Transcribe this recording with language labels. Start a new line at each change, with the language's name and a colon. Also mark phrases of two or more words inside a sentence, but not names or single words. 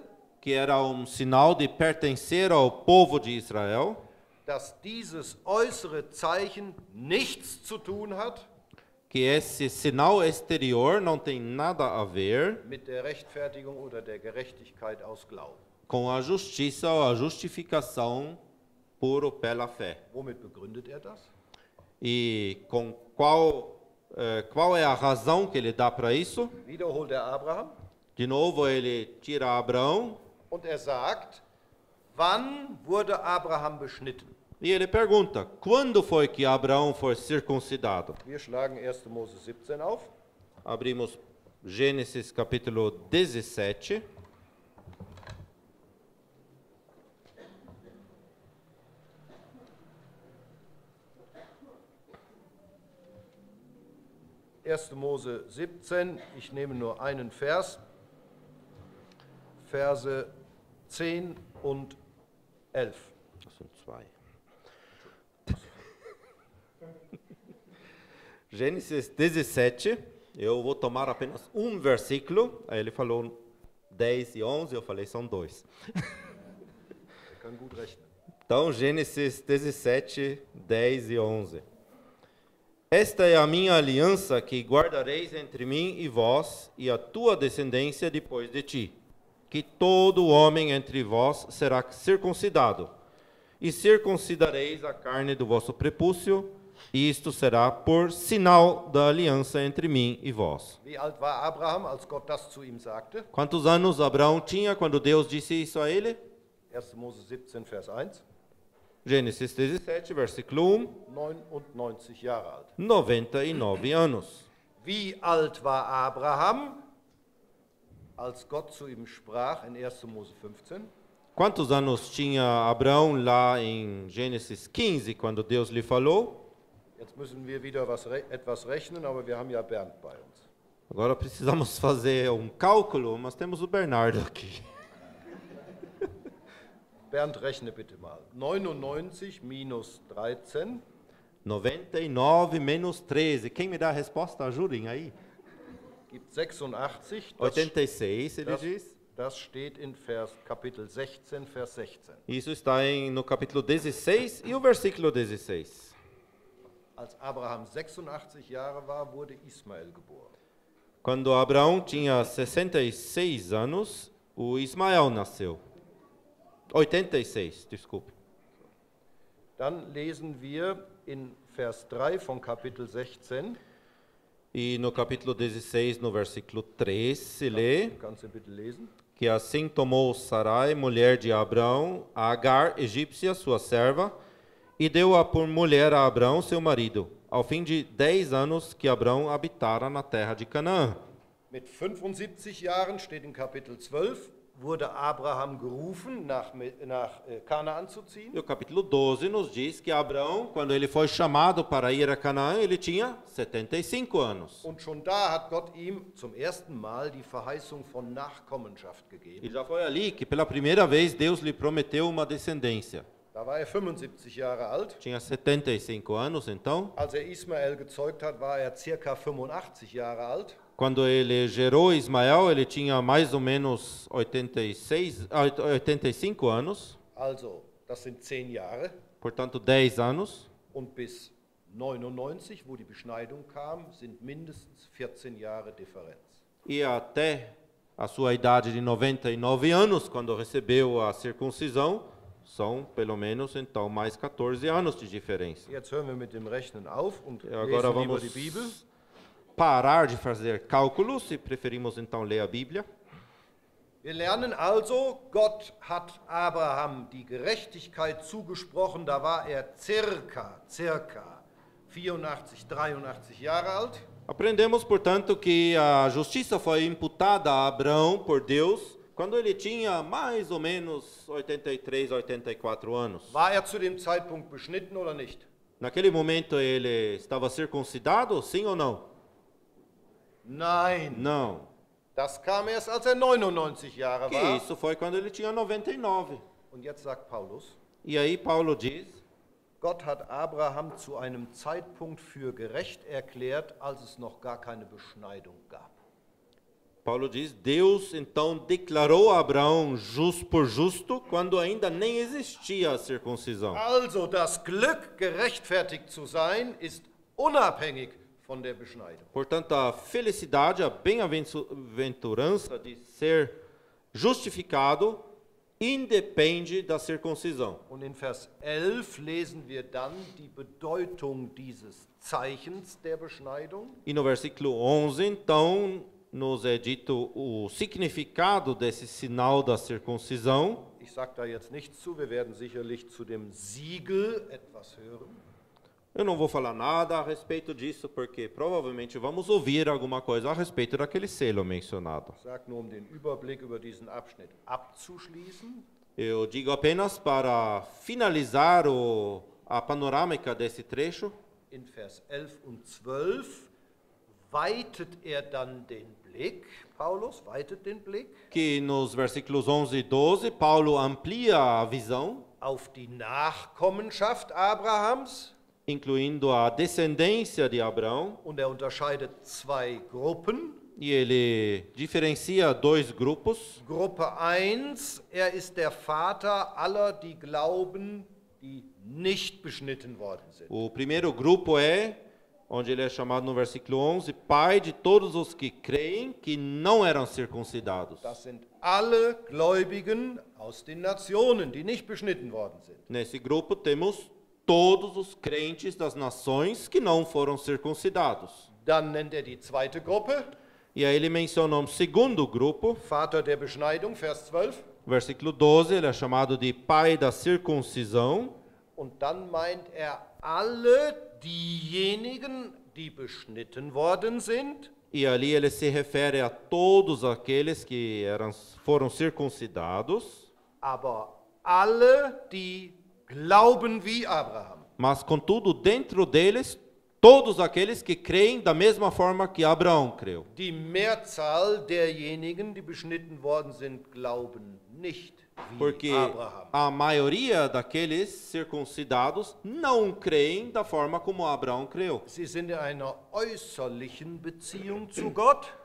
Portuguese: que era sinal de pertencer ao povo de Israel,
German: dass dieses äußere Zeichen nichts zu tun hat
Portuguese: que esse sinal exterior não tem nada a ver
German: mit der Rechtfertigung oder der Gerechtigkeit aus Glauben.
Portuguese: com a justiça ou a justificação pela fé.
German: Womit begründet das?
Portuguese: E com qual é a razão que ele dá para isso?
German: Wiederholt Abraham
Portuguese: De novo, ele tira Abraão
German: und sagt, wann wurde Abraham beschnitten?
Portuguese: e ele pergunta, quando foi que Abraão foi circuncidado?
German: Wir schlagen 1. Mose 17 auf.
Portuguese: Abrimos Gênesis capítulo 17.
German: Mose 17, ich nehme nur einen Vers, Verse 10 und 11. Das sind zwei.
Portuguese: Gênesis 17, eu vou tomar apenas um versículo, aí ele falou 10 e 11, eu falei são dois.
German: Kann gut rechnen.
Portuguese: Então, Gênesis 17, 10 e 11. Esta é a minha aliança que guardareis entre mim e vós e a tua descendência depois de ti, que todo homem entre vós será circuncidado, e circuncidareis a carne do vosso prepúcio, e isto será por sinal da aliança entre mim e vós.
German: Wie alt war Abraham, als Gott das zu ihm sagte?
Portuguese: Quantos anos Abraão tinha quando Deus disse isso a ele?
German: 1. Mose 17, Vers 1.
Portuguese: Gênesis 17, versículo 1.
German: 99 Jahre alt.
Portuguese: 99 anos.
German: Wie alt war Abraham, als Gott zu ihm sprach in 1. Mose 15?
Portuguese: Quantos anos tinha Abraão lá em Gênesis 15, quando Deus lhe falou?
German: Jetzt müssen wir wieder etwas rechnen, aber wir haben ja Bernd bei uns.
Portuguese: Agora precisamos fazer cálculo, mas temos o Bernardo aqui.
German: Bernd, rechne bitte mal. 99 minus 13.
Portuguese: 99 menos 13. Quem me dá a resposta? Ajudem aí.
German: Gibt 86.
Portuguese: 86, ele diz.
German: Das steht in Kapitel 16, Vers 16.
Portuguese: Isso está no capítulo 16 e o versículo 16.
German: Als Abraham 86 Jahre war, wurde Ismael geboren.
Portuguese: Quando Abraão tinha 66 anos, o Ismael nasceu. 86, desculpe.
German: Dann lesen wir in Vers 3 von Kapitel 16.
Portuguese: E no capítulo 16, no versículo 3, se lê
German: Kannst du bitte lesen?
Portuguese: que assim tomou Sarai, mulher de Abraão, a Agar, egípcia, sua serva, e deu-a por mulher a Abraão, seu marido, ao fim de 10 anos que Abraão habitara na terra de Canaã.
German: Mit 75 Jahren steht in Kapitel 12, wurde Abraham gerufen, nach Kanaan zu ziehen.
Portuguese: E o capítulo 12 nos diz que Abraão, quando ele foi chamado para ir a Canaã, ele tinha 75 anos.
German: Und schon da hat Gott ihm zum ersten Mal die Verheißung von Nachkommenschaft
Portuguese: E
German: gegeben.
Portuguese: já foi ali que pela primeira vez Deus lhe prometeu uma descendência.
German: Da war 75 Jahre alt.
Portuguese: Tinha 75 anos, então.
German: Als Ismael gezeugt hat, war circa 85 Jahre alt.
Portuguese: Quando ele gerou Ismael, ele tinha mais ou menos 85 anos,
German: Also, das sind 10 Jahre.
Portuguese: portanto 10 anos.
German: Und bis 99, wo die Beschneidung kam, sind mindestens 14 Jahre Differenz.
Portuguese: E até a sua idade de 99 anos, quando recebeu a circuncisão, são pelo menos então mais 14 anos de diferença.
German: Jetzt hören wir mit dem Rechnen auf und
Portuguese: E agora
German: lesen lieber
Portuguese: vamos
German: die Bibel.
Portuguese: parar de fazer cálculos e preferimos então ler a Bíblia.
German: Wir lernen also, Gott hat Abraham die Gerechtigkeit zugesprochen, da war er circa 84, 83 Jahre alt.
Portuguese: Aprendemos, portanto, que a justiça foi imputada a Abraão por Deus quando ele tinha mais ou menos 83, 84 anos.
German: War er zu dem Zeitpunkt beschnitten oder nicht?
Portuguese: Naquele momento ele estava circuncidado, sim ou não?
German: Nein.
Portuguese: Não.
German: Das kam erst, als er 99 Jahre
Portuguese: Que
German: war.
Portuguese: isso foi quando ele tinha 99.
German: Und jetzt sagt Paulus,
Portuguese: E aí Paulo diz,
German: Gott hat Abraham zu einem Zeitpunkt für gerecht erklärt, als es noch gar keine Beschneidung gab.
Portuguese: Paulo diz, Deus então declarou a Abraão por justo quando ainda nem existia a circuncisão.
German: Also das Glück, gerechtfertigt zu sein, ist unabhängig von der Beschneidung.
Portuguese: Portanto, a felicidade, a bem-aventurança de ser justificado independe da circuncisão.
German: Und in Vers 11 lesen wir dann die Bedeutung dieses Zeichens der Beschneidung.
Portuguese: E no versículo 11, então, nos é dito o significado desse sinal da circuncisão.
German: Ich sage da jetzt nichts zu, wir werden sicherlich zu dem Siegel etwas hören.
Portuguese: Eu não vou falar nada a respeito disso, porque provavelmente vamos ouvir alguma coisa a respeito daquele selo mencionado.
German: Ich sage nur, um den Überblick über diesen Abschnitt abzuschließen.
Portuguese: Eu digo apenas para finalizar a panorâmica desse trecho.
German: In Vers 11 und 12 weitet er dann den Blick, Paulus weitet den Blick
Portuguese: Que nos versículos 11 e 12, Paulo amplia a visão,
German: auf die Nachkommenschaft Abrahams.
Portuguese: incluindo a descendência de Abraão,
German: Und er unterscheidet zwei Gruppen.
Portuguese: e ele diferencia dois grupos.
German: Gruppe 1, er ist der Vater aller, die glauben, die nicht beschnitten worden sind.
Portuguese: O primeiro grupo é, onde ele é chamado no versículo 11, pai de todos os que creem que não eram circuncidados.
German: Das sind alle Gläubigen aus den Nationen, die nicht beschnitten worden sind.
Portuguese: Nesse grupo temos todos os crentes das nações que não foram circuncidados.
German: Dann nennt er die zweite Gruppe,
Portuguese: E aí ele menciona um segundo grupo,
German: Vater der Beschneidung, Vers 12.
Portuguese: versículo 12, ele é chamado de pai da circuncisão.
German: Und dann meint er alle diejenigen, die beschnitten worden sind,
Portuguese: E ali ele se refere a todos aqueles que foram circuncidados,
German: aber alle, die glauben wie Abraham.
Portuguese: mas contudo dentro deles todos aqueles que creem da mesma forma que Abraão creu.
German: Die Mehrzahl derjenigen, die beschnitten worden sind, glauben nicht wie
Portuguese: Porque
German: Abraham.
Portuguese: a maioria daqueles circuncidados não creem da forma como Abraão creu.
German: Sie sind in einer äußerlichen Beziehung zu Gott,